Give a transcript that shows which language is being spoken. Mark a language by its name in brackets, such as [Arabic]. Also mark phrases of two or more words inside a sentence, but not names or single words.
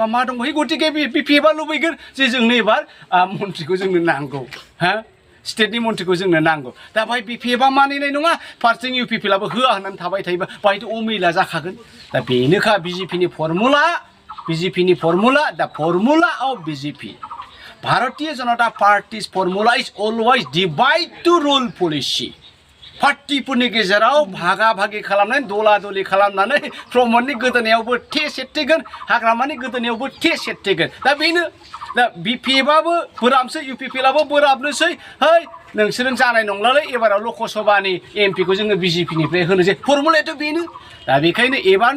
[Bodo] मा दङ गतिके बिपिएफआ लुबैगोन जे जोंनो एबार मन्थ्रिखौ जोंनो नांगौ हा स्टेटनि मन्थ्रिखौ जोंनो नांगौ दा बाहाय बिपिएफआ मानिनाय नङा फार्स्टथिं इउपिपिएलआबो होआ होननानै थाबाय थायोबा बाहायथ' अमिला जाखागोन दा बेनोखा बिजेपिनि फर्मुला दा [English] formula of BJP Bharatiya Janata Party's formula is always divide to rule policy. [Bodo] पार्टिफोरनि गेजेराव भागा भागि खालामनानै दला दलि खालामनानै प्रमदनि गोदोनायावबो थे सेरथेगोन हाग्रामानि गोदोनायावबो थे सेरथेगोन दा बेनो दा बिपिएफआबो बोराबसै इउपिपिएलआबो बोराबनोसै है नोंसोरो जानाय नंलालै एबाराव लकसभानि एमपिखौ जोङो बिजेपिनिफ्राय होनोसै फर्मुलायाथ' बेनो दा बेखायनो एबारनो